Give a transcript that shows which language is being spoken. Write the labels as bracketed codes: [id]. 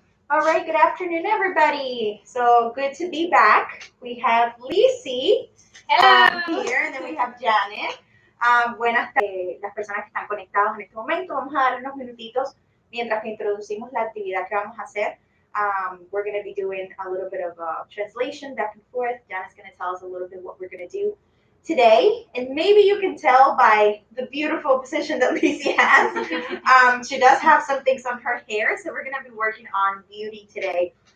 [en] All right, good afternoon, everybody. So good to be back. We have Lizzie here, and then we have Janet. [es] Buenas tardes, las personas que están conectadas en este momento. Vamos a dar unos minutitos mientras que introducimos la actividad que vamos a hacer. [en] We're going to be doing a little bit of translation back and forth. Janet's going to tell us a little bit what we're going to do today. And maybe you can tell by the beautiful position that Lizzie has. She does have some things on her hair, so we're going to be working on beauty today.